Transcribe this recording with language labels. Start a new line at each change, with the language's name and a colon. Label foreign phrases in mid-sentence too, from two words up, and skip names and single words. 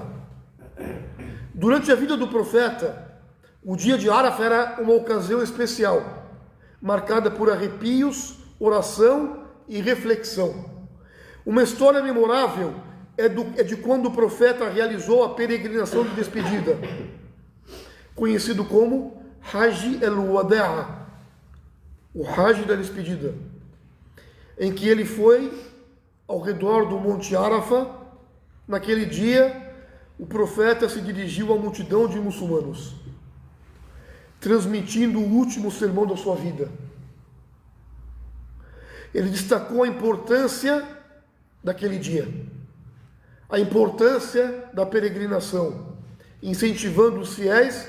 Portuguese: Durante a vida do profeta, o dia de Arafá era uma ocasião especial, marcada por arrepios, oração e reflexão. Uma história memorável é de quando o profeta realizou a peregrinação de despedida, conhecido como Hajj al-Wada'a, o Hajj da despedida, em que ele foi ao redor do Monte Arafá. Naquele dia, o profeta se dirigiu à multidão de muçulmanos, transmitindo o último sermão da sua vida. Ele destacou a importância daquele dia, a importância da peregrinação, incentivando os fiéis